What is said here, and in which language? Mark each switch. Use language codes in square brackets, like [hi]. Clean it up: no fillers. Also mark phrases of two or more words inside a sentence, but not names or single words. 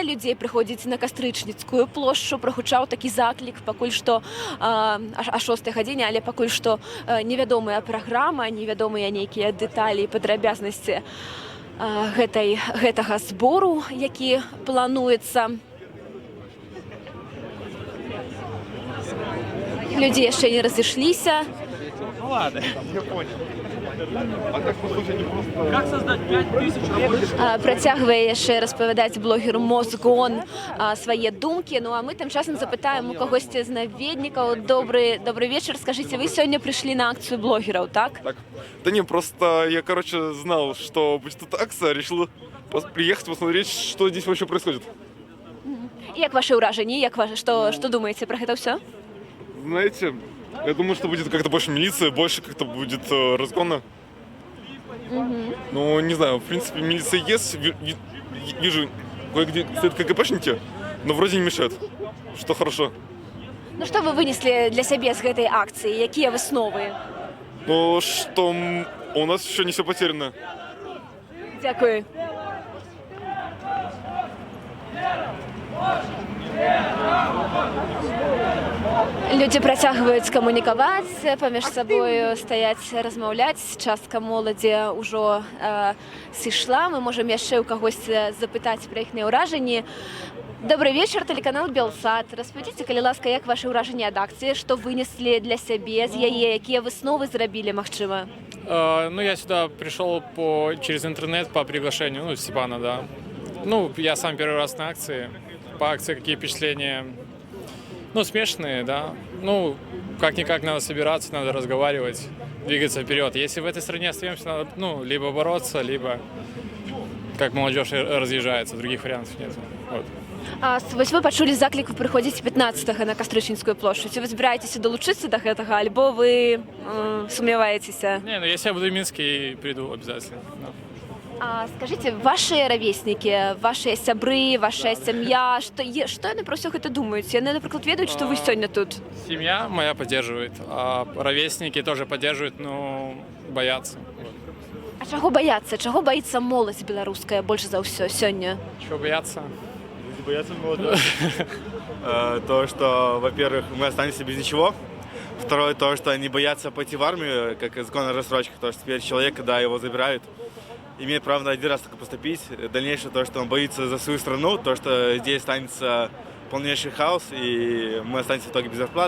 [be] Людзей прыходзіць на Кастрычніцкую плошчу, прагучаў такі заклік, пакуль што о 6 гадзіне, але пакуль што невядомая праграма, невядомыя нейкія дэталі і падрабязнасці гэтага збору, які плануецца. Людзі яшчэ не разышліся. [ru] Ну ладно, я понял. Как создать 5000 рабочих? [be] Працягвае яшчэ распавядаць блогеру Мозгон свае думкі. Ну а мы тым часам запытаем у кагосьці з наведнікаў. [ru] Добрый вечер. Скажите, вы сегодня пришли на акцию блогеров, так? Так. Да не, просто я, знал, что будет эта акция, решил приехать, посмотреть, что здесь вообще происходит. [be] Як ваши ўражанні? [ru] Что думаете про это все? Знаете, я думаю, что будет как-то больше милиции, больше как-то будет разгона. Ну, не знаю, в принципе, милиция есть. Вижу, кое-где стоят КГБшники, но вроде не мешают, что хорошо. Ну, что вы вынесли для себя с этой акции? Какие высновы? Ну, что у нас еще не все потеряно. Дякую. [be] Людзі працягваюць камунікаваць, паміж сабою стаяць, размаўляць. Частка моладзі ўжо сышла. Мы можам яшчэ ў кагосьці запытаць пра іхныя ўражанні. [ru] Добрый вечер, [be] телеканал Белсат. Распавядзіце, калі ласка, як ваши ўражанні ад акцыі, што вынеслі для сябе з яе, якія высновы зрабілі, магчыма? Ну, [ru] я сюда пришел через интернет по приглашению, ну, Степана, да. Ну, я сам первый раз на акции. По акции какие впечатления? Ну, смешные, да. Ну, как-никак надо собираться, надо разговаривать, двигаться вперед. Если в этой стране остаемся, надо, ну, либо бороться, либо как молодежь разъезжается, других вариантов нет. Вот. [be] Вось вы пачулі заклік, вы прыходзіце 15 на Кастрычніцкую плошчу. Ці вы збіраецеся далучыцца до гэтага, альбо вы сумняваецеся? [ru] Не, ну если я буду в Минске, приду обязательно. Да. [be] А скажите, [ru] ваши ровесники, ваши [be] сябры, ваша сям'я, што яны пра ўсё гэта думаюць? Яны, напрыклад, ведаюць, што вы сёння тут? [ru] Семья моя поддерживает, а ровесники тоже поддерживают, но боятся. [be] А чаго баяцца? Чаго баіцца моладзь беларуская больш за ўсё сёння? [ru] Чего бояться? Боятся молодежи. То, что, во-первых, мы останемся без ничего. Второе, то, что они боятся пойти в армию, как законная рассрочка, то, что теперь человек, когда его забирают, имеет право на один раз только поступить. Дальнейшее то, что он боится за свою страну, то, что здесь останется полнейший хаос, и мы останемся в итоге без зарплат.